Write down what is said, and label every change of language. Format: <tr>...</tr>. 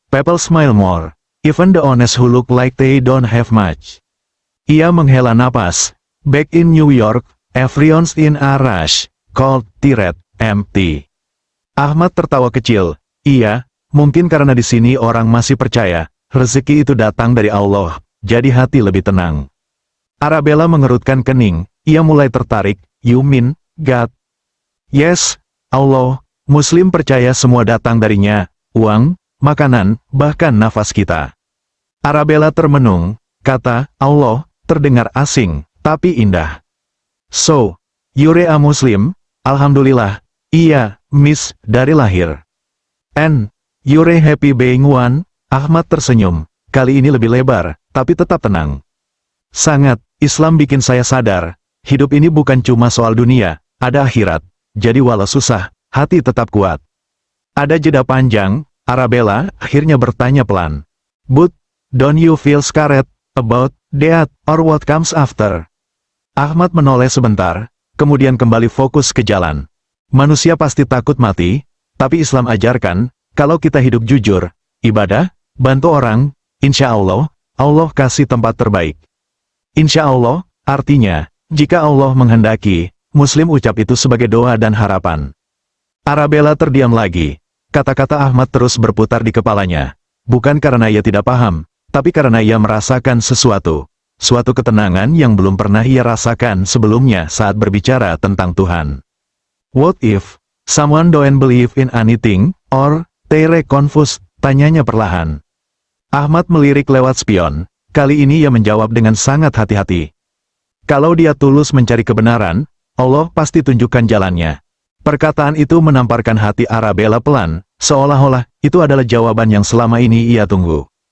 <en>People smile more, even the honest who look like they don't have much.</en> <id>Ia menghela napas.</id> <en>"Back in New York, everyone's in a rush, cold, tired, empty."</en> <id>Ahmad tertawa kecil. "Iya, mungkin karena di sini orang masih percaya, rezeki itu datang dari Allah, jadi hati lebih tenang." Arabella mengerutkan kening, ia mulai tertarik.</id> <en>"You mean, God?" "Yes,</en> <id>Allah. Muslim percaya semua datang darinya, uang, makanan, bahkan nafas kita." Arabella termenung, kata Allah terdengar asing, tapi indah.</id> <en>"So, you're a Muslim?"</en> <id>"Alhamdulillah, iya, Miss, dari lahir."</id> <en>"And, you're happy being one?"</en> <id>Ahmad tersenyum, kali ini lebih lebar, tapi tetap tenang. "Sangat, Islam bikin saya sadar, hidup ini bukan cuma soal dunia, ada akhirat, jadi walau susah, hati tetap kuat." Ada jeda panjang, Arabella akhirnya bertanya pelan.</id> <en>"But, don't you feel scared about that, or what comes after?"</en> <id>Ahmad menoleh sebentar, kemudian kembali fokus ke jalan. "Manusia pasti takut mati, tapi Islam ajarkan, kalau kita hidup jujur, ibadah, bantu orang, insya Allah, Allah kasih tempat terbaik." Insya Allah, artinya, jika Allah menghendaki, Muslim ucap itu sebagai doa dan harapan. Arabella terdiam lagi. Kata-kata Ahmad terus berputar di kepalanya. Bukan karena ia tidak paham, tapi karena ia merasakan sesuatu. Suatu ketenangan yang belum pernah ia rasakan sebelumnya saat berbicara tentang Tuhan.</id> <en>"What if someone don't believe in anything, or they're confused?"</en> <id>tanyanya perlahan. Ahmad melirik lewat spion. Kali ini ia menjawab dengan sangat hati-hati. "Kalau dia tulus mencari kebenaran, Allah pasti tunjukkan jalannya." Perkataan itu menamparkan hati Arabella pelan, seolah-olah itu adalah jawaban yang selama ini ia tunggu.</id>